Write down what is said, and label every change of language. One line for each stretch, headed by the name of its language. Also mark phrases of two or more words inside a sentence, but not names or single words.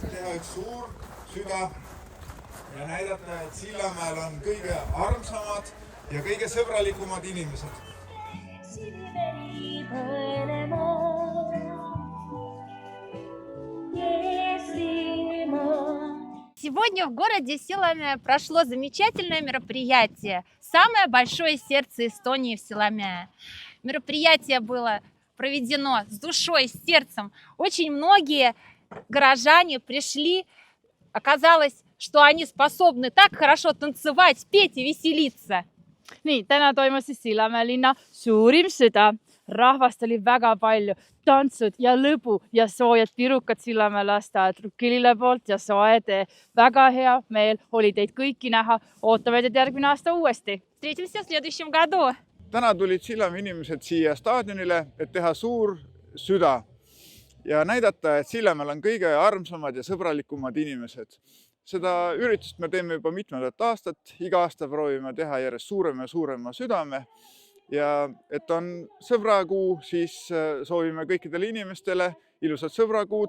Estonian: teha üks suur süda ja näidata, et Sillamäel on kõige armsamad ja kõige sõbralikumad inimesed.
Russian: Сегодня в городе Силомя прошло замечательное мероприятие «Самое большое сердце Эстонии в Силомя». Мероприятие было проведено с душой, с сердцем. Очень многие горожане пришли. Оказалось, что они способны так хорошо танцевать, петь и веселиться.
Estonian: Nii, täna toimus siis Sillamäe linna suurim süda. Rahvast oli väga palju, tantsud ja lõbu ja soojad pirukad Sillamäe lasteaed Rukkilille poolt ja soe tee. Väga hea meel oli teid kõiki näha. Ootame teid järgmine aasta uuesti.
Russian: Встретимся в следующем году.
Estonian: Täna tulid Sillamäe inimesed siia staadionile, et teha suur süda ja näidata, et Sillamäel on kõige armsamad ja sõbralikumad inimesed. Seda üritust me teeme juba mitmendat aastat. Iga aasta proovime teha järjest suurema ja suurema südame. Ja et on sõbrakuu, siis soovime kõikidele inimestele ilusat sõbrakuud.